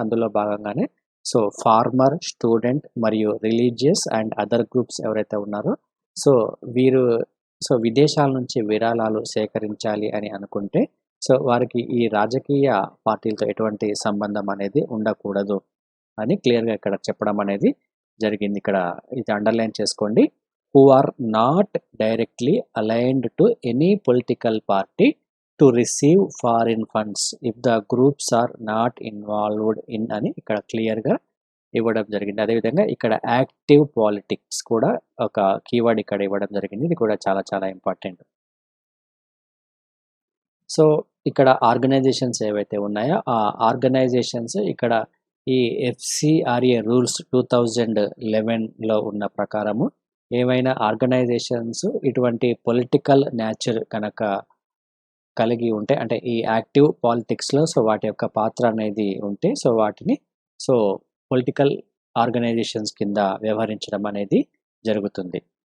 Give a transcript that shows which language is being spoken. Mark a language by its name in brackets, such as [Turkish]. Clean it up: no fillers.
[Telugu] అందులో భాగంగానే so farmer, student మరియు రిలీజియస్ అండ్ అదర్ గ్రూప్స్ ఎవరైతే ఉన్నారో సో వీరు సో విదేశాల నుంచి విరాళాలు సేకరించాలి అని అనుకుంటే సో వారికి ఈ రాజకీయ పార్టీలతో ఎటువంటి సంబంధం అనేది ఉండకూడదు అని క్లియర్‌గా ఇక్కడ చెప్పడం అనేది జరిగింది. ఇక్కడ ఇది అండర్‌లైన్ చేసుకోండి. [English] who are not directly aligned to any political party to receive foreign funds if the groups are not involved in [Telugu] అని ఇక్కడ క్లియర్‌గా ఇవ్వడం జరిగింది. అదేవిధంగా ఇక్కడ యాక్టివ్ పాలిటిక్స్ కూడా ఒక కీవర్డ్ ఇక్కడ ఇవ్వడం జరిగింది. ఇది కూడా చాలా చాలా ఇంపార్టెంట్. సో ఇక్కడ ఆర్గనైజేషన్స్ ఏవైతే ఉన్నాయో ఆ ఆర్గనైజేషన్స్ ఇక్కడ ఈ FCRA రూల్స్ 2011లో ఉన్న ప్రకారము ఏవైనా ఆర్గనైజేషన్స్ ఇటువంటి పొలిటికల్ నేచర్ కనుక కలిగి ఉంటే, అంటే ఈ యాక్టివ్ పాలిటిక్స్‌లో సో వాటి యొక్క పాత్ర అనేది ఉంటే సో వాటిని సో పొలిటికల్ ఆర్గనైజేషన్స్ కింద వ్యవహరించడం అనేది జరుగుతుంది.